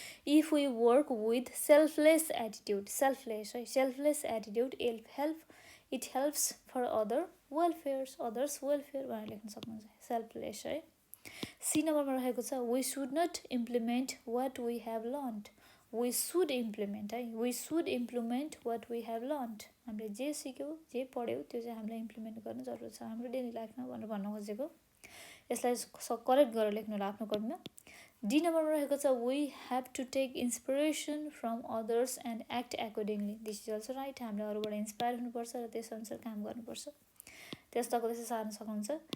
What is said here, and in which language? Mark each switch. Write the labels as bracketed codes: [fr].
[en] if we work with selfless attitude, selfless है, selfless attitude it helps for others welfare [ne] भनेर लेख्न सक्नुहुन्छ. [en] Selfless है. [ne] सी नम्बरमा रहेको छ [en] We should not implement what we have learned. We should implement है, we should implement what we have learned. [ne] हामीले जे सिक्यौँ जे पढ्यौँ त्यो चाहिँ हामीले इम्प्लिमेन्ट गर्नु जरुरत छ हाम्रो डेली लाइफमा भनेर भन्न खोजेको. यसलाई करेक्ट गरेर लेख्नु होला आफ्नो कपीमा. डी नम्बरमा रहेको छ [en] We have to take inspiration from others and act accordingly. This is also right. [ne] हामीले अरूबाट इन्सपायर हुनुपर्छ र त्यसअनुसार काम गर्नुपर्छ. त्यस्तोको त्यसै सार्न सक्नुहुन्छ.